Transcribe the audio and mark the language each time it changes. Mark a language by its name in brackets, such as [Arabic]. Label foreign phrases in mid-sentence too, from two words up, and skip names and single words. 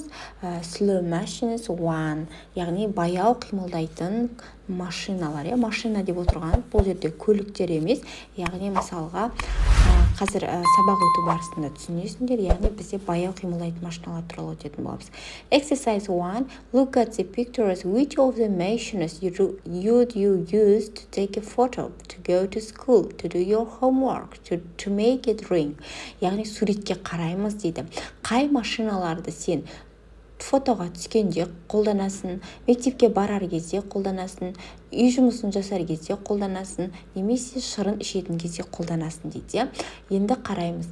[English] Slow machines [Kazakh] 1, яғни баяу қимылдайтын машиналар. Машина деп отырған бұл жерде көліктер емес, яғни мысалға қазір сабақ өту барысында түсінесіңдер, яғни бізде баяу қимылдайтын машиналар туралы өтетін боламыз. [English] Exercise 1. Look at the pictures. Which of the machines would you use to take a photo, to go to school, to do your homework, to make it ring? [Kazakh] Яғни суретке қараймыз дейді. Қай машиналарды сен фотоға түскенде қолданасың, мектепке барар кезде қолданасың, үй жұмысын жасар кезде қолданасың, немесе шырын ішетін кезде қолданасың дейді. Енді қараймыз.